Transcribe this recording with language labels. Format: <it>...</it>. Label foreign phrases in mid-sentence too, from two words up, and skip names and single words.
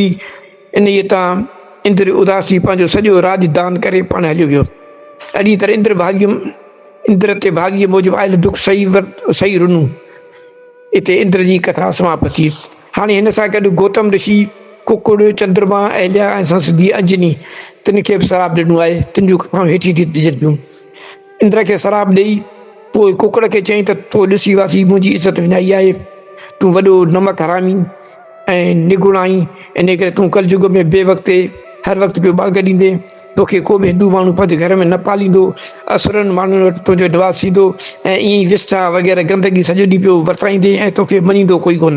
<sd>इन तां इंद्र उदासी पंहिंजो सॼो राज दान करे पाण हलियो वियो। अहिड़ी तरह इंद्र ते भाॻीअ मूजिबि आयल दुख सही रुनू। हिते इंद्र जी कथा समाप्त थी। हाणे हिन सां गॾु गौतम ऋषि कुकुड़ चंद्रमा अहिल्या ऐं संसदी अंजनी तिन खे बि शराब ॾिनो आहे, तिन जूं कथाऊं हेठि थी ॾिजनि पियूं। इंद्र खे शराब ॾेई पोइ कुकड़ खे चयईं त तो ॾिसी वासी मुंहिंजी इज़त विञाई आहे, तूं वॾो नमक हरामी ऐं निगुण आहीं, इन करे तूं कलयुग में बे वक़्ते हर वक़्तु पियो बाग ॾींदे, तोखे को बि हिंदू माण्हू पंहिंजे घर में न पालींदो, असुरनि माण्हुनि वटि तुंहिंजो निवास थींदो ऐं ईअं ई विस्टा वग़ैरह गंदगी सॼो ॾींहुं पियो वरसाईंदे ऐं तोखे मञींदो कोई कोन।</sd>